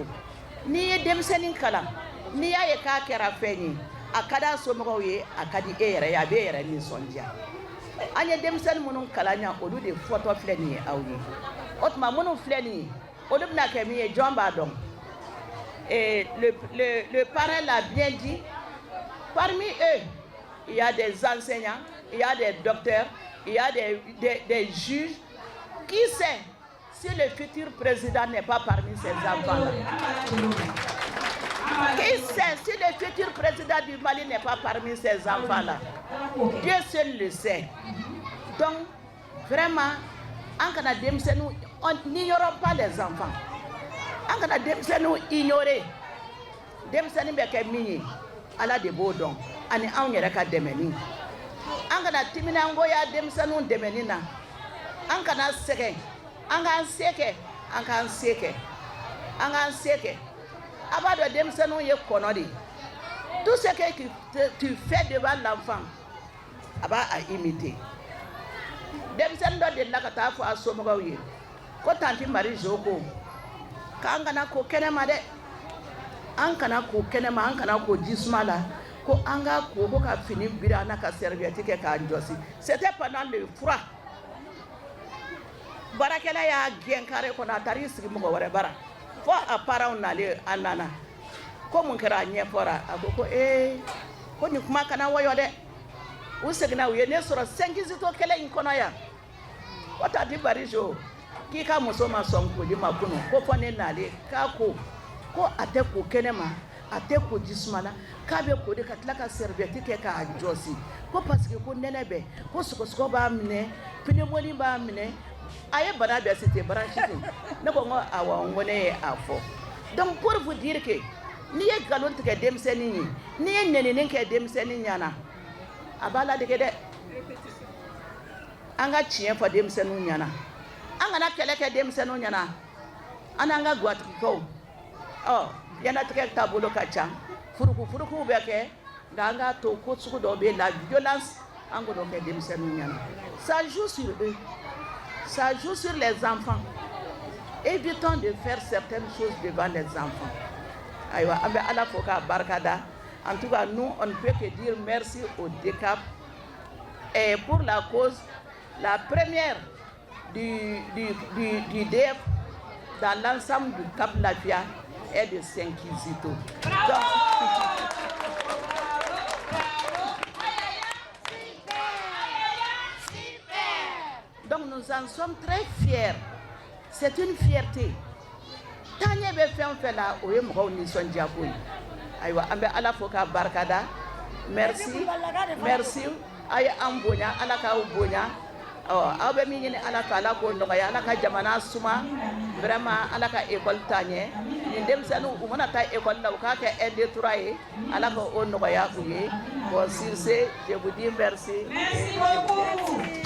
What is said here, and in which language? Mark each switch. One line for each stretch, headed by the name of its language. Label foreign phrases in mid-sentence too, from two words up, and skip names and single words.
Bambara: N'i ye denmisɛnnin kalan n'i y'a ye k'a kɛra fɛn ye a ka d'a somɔgɔw ye a ka di e yɛrɛ ye a b'e yɛrɛ nisɔndiya. An ye denmisɛnnin minnu kalan yan olu de fɔtɔ filɛ nin ye aw ye. O tuma minnu filɛ nin ye olu bɛna kɛ min ye jɔn b'a dɔn.
French: Le parrain l'a bien dit. Parmi eux, il y a des enseignants, il y a des docteurs, il y a des juges. Qui sait si le futur président n'est pas parmi ces enfants-là? Qui sait si le futur président du Mali n'est pas parmi ces enfants-là? Dieu seul le sait. Donc, vraiment, n'ignorons pas les enfants.
Bambara: On kana ignorer. Denmisɛnnin bɛ kɛ min ye Ala de b'o dɔn ani anw yɛrɛ ka dɛmɛni. An kana timinangoya denmisɛnninw dɛmɛni na. An kana sɛgɛn. An k'an se kɛ. An k'an se kɛ. An k'an se kɛ. A b'a dɔn denmisɛnninw ye kɔnɔ de.
French: Tout ce que tu fais devant l'enfant,
Bambara: a b'a imiter. Denmisɛnnin dɔ delila ka taa fɔ a somɔgɔw ye ko tanti Marie Jo ko k'an kana ko kɛnɛma dɛ an kana ko kɛnɛma an kana ko jisuma la ko an ka ko ka fini biri an na ka serviette kɛ k'a jɔsi
French: c'était pendant le froid
Bambara: barakɛla y'a gɛn carré kɔnɔ a taara i sigi mɔgɔ wɛrɛ bara fo a parents nalen a nana ko mun kɛra a ɲɛfɔra a ko ko nin kuma kana wɔyɔ dɛ u seginna u ye ne sɔrɔ Saint-Kizito kɛlɛ in kɔnɔ yan ko Tati Barijo k'i ka muso ma sɔn koli ma kunun ko fɔ ne nalen k'a ko a tɛ ko kɛnɛ ma a tɛ ko jisuma la k'a bɛ ko de ka tila ka serviette kɛ k'a jɔsi ko
French: parce que
Bambara: ko nɛnɛ bɛ ko sɔgɔsɔgɔ b'a minɛ pneumonie b'a minɛ a ye bana bɛɛ cité bronchite ne ko n ko awɔ n ko ne ye a fɔ
French: donc pour vous dire que
Bambara: n'i ye nkalon tigɛ denmisɛnnin ye n'i ye nɛnini kɛ denmisɛnnin ɲɛna a b'a ladege dɛ an ka tiɲɛ fɔ denmisɛnninw ɲɛna an kana kɛlɛ kɛ denmisɛnninw ɲɛna an n'an ka gawatigikaw ɲɛnatigɛ taabolo ka ca furukufurukuw bɛ kɛ nka an k'a to ko sugu dɔw bɛ la violence an k'o kɛ denmisɛnninw ɲɛna
French: ça joue sur eux ça joue sur les enfants évitons de faire certaines choses devant les enfants
Bambara: ayiwa an bɛ Ala fo k'a barikada
French: en tout cas nous on ne peut que dire merci au DECAP et pour la cause la première du DEF dans l'ensemble du Cap Lafia est de Saint-Kizito. Donc nous en sommes très fiers. C'est une fierté.
Bambara: Tanya be fɛn fɛn la o ye mɔgɔw nisɔndiya ko ye. Ayiwa an bɛ Ala fo k'a barikada.
French: Merci.
Bambara: A ye an bonya Ala k'aw bonya. Aw bɛ min ɲini Ala fɛ Ala k'o nɔgɔya Ala ka jamana suma vraiment Ala ka école taa ɲɛ nin denmisɛnninw u mana taa école la u k'a kɛ 1 2 3 ye Ala ka o nɔgɔya u ye bon
French: sur ce je vous dis merci. Merci beaucoup.